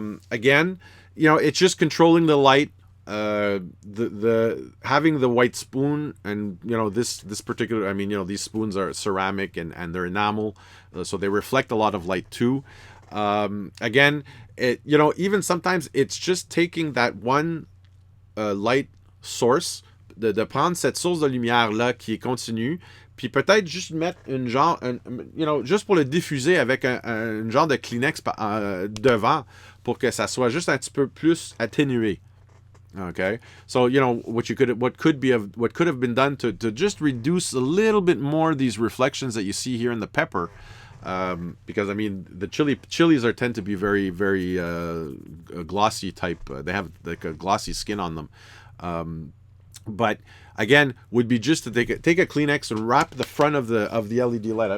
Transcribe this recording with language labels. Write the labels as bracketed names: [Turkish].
[English] Again, it's just controlling the light. The having the white spoon, and this particular, these spoons are ceramic and they're enamel, so they reflect a lot of light too. Again, even sometimes it's just taking that one light source, [French] de prendre cette source de lumière là qui est continue, puis peut-être juste mettre juste pour le diffuser avec un genre de Kleenex devant, pour que ça soit juste un petit peu plus atténué. [English] Okay, so what could have been done to just reduce a little bit more these reflections that you see here in the pepper, because the chilies tend to be very, very glossy type. They have like a glossy skin on them. But again, would be just to take a Kleenex and wrap the front of the LED light.